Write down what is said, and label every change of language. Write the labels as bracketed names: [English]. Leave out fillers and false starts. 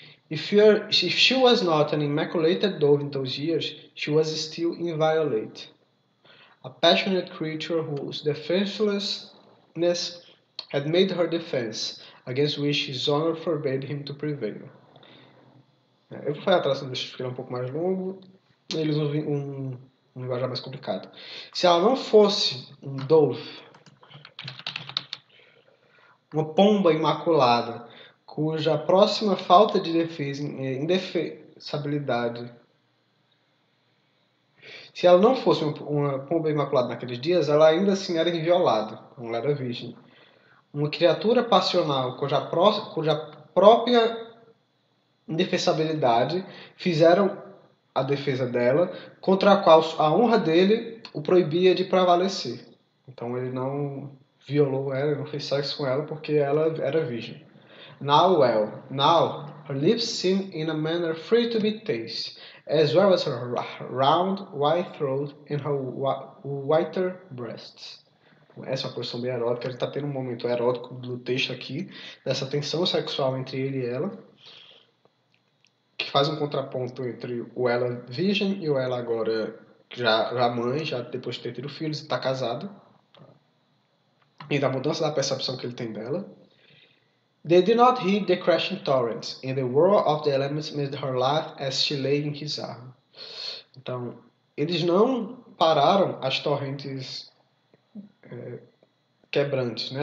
[English] If she was not an immaculated dove in those years, she was still inviolate. A passionate creature whose defenselessness had made her defense, against which his honor forbade him to prevail. [Portuguese] Eu vou fazer a tradução desse porque ele é um pouco mais longo, eles usam um linguajar mais complicado. Se ela não fosse um dove, uma pomba imaculada, cuja próxima falta de defesa, indefensabilidade. Se ela não fosse uma pomba imaculada naqueles dias, ela ainda assim era inviolada, ela era virgem. Uma criatura passional cuja própria indefensabilidade fizeram a defesa dela, contra a qual a honra dele o proibia de prevalecer. Então ele não violou ela, não fez sexo com ela porque ela era virgem. [English] Now her lips seemed in a manner free to be tasted, as well as her round, white throat and her whiter breasts. [Portuguese] Essa é uma posição bem erótica, a gente está tendo um momento erótico do texto aqui, dessa tensão sexual entre ele e ela, que faz um contraponto entre o ela virgem e o ela agora já mãe, já depois de ter tido filhos e está casado, e da mudança da percepção que ele tem dela. [English] They did not heed the crashing torrents, and the roar of the elements made her laugh as she lay in his arm. [Portuguese] Então, eles não pararam as torrentes quebrantes, né?